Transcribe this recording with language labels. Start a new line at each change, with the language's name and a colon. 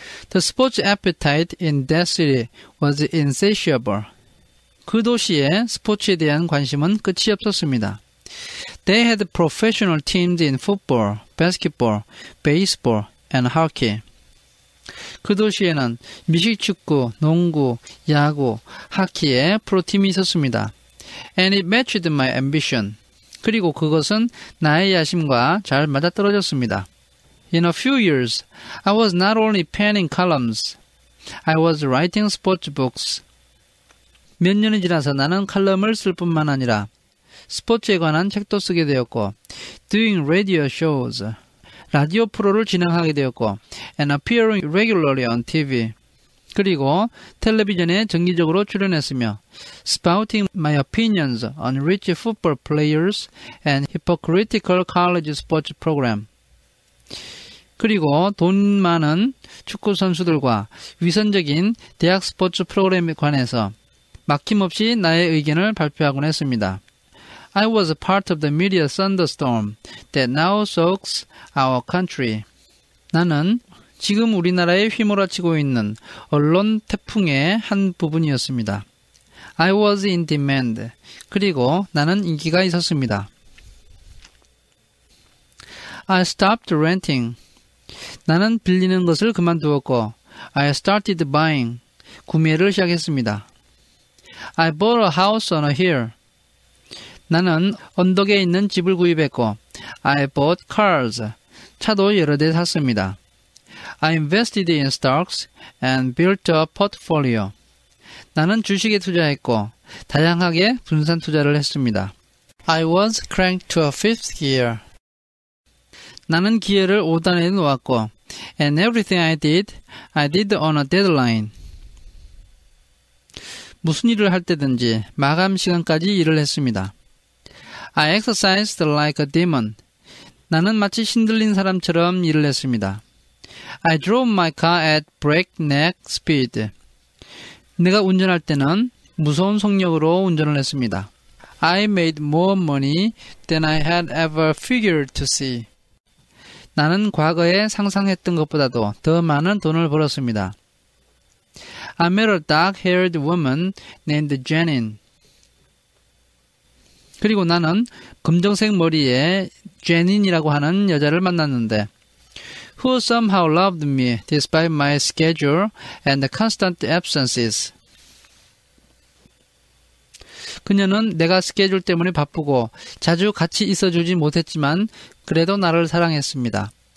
English: The sports appetite in that city was insatiable.
Korean: 그 도시의 스포츠에 대한 관심은 끝이 없었습니다.
English: They had professional teams in football, basketball, baseball, and hockey.
Korean: 그 도시에는 미식축구, 농구, 야구, 하키의 프로팀이 있었습니다.
English: And it matched my ambition.
Korean: 그리고 그것은 나의 야심과 잘 맞아떨어졌습니다.
English: In a few years, I was not only penning columns, I was writing sports books.
Korean: 몇 년이 지나서 나는 칼럼을 쓸 뿐만 아니라 스포츠에 관한 책도 쓰게 되었고,
English: doing radio shows,
Korean: 라디오 프로를 진행하게 되었고,
English: and appearing regularly on TV.
Korean: 그리고 텔레비전에 정기적으로 출연했으며,
English: spouting my opinions on rich football players and hypocritical college sports program.
Korean: 그리고 돈 많은 축구 선수들과 위선적인 대학 스포츠 프로그램에 관해서 막힘없이 나의 의견을 발표하곤 했습니다.
English: I was a part of the media thunderstorm that now soaks our country.
Korean: 나는 지금 우리나라에 휘몰아치고 있는 언론 태풍의 한 부분이었습니다.
English: I was in demand.
Korean: 그리고 나는 인기가 있었습니다.
English: I stopped renting.
Korean: 나는 빌리는 것을 그만두었고
English: I started buying.
Korean: 구매를 시작했습니다.
English: I bought a house on a hill.
Korean: 나는 언덕에 있는 집을 구입했고
English: I bought cars.
Korean: 차도 여러 대 샀습니다.
English: I invested in stocks and built a portfolio.
Korean: 나는 주식에 투자했고 다양하게 분산 투자를 했습니다.
English: I was cranked to a fifth gear.
Korean: 나는 기어를 5단에 놓았고
English: and everything I did on a deadline.
Korean: 무슨 일을 할 때든지 마감 시간까지 일을 했습니다.
English: I exercised like a demon.
Korean: 나는 마치 신들린 사람처럼 일을 했습니다.
English: I drove my car at breakneck speed.
Korean: 내가 운전할 때는 무서운 속력으로 운전을 했습니다.
English: I made more money than I had ever figured to see.
Korean: 나는 과거에 상상했던 것보다도 더 많은 돈을 벌었습니다.
English: I met a dark-haired woman named Janine.
Korean: 그리고 나는 검정색 머리의 제닌이라고 하는 여자를 만났는데
English: who somehow loved me despite my schedule and the constant absences.
Korean: 그녀는 내가 스케줄 때문에 바쁘고 자주 같이 있어주지 못했지만 그래도 나를 사랑했습니다.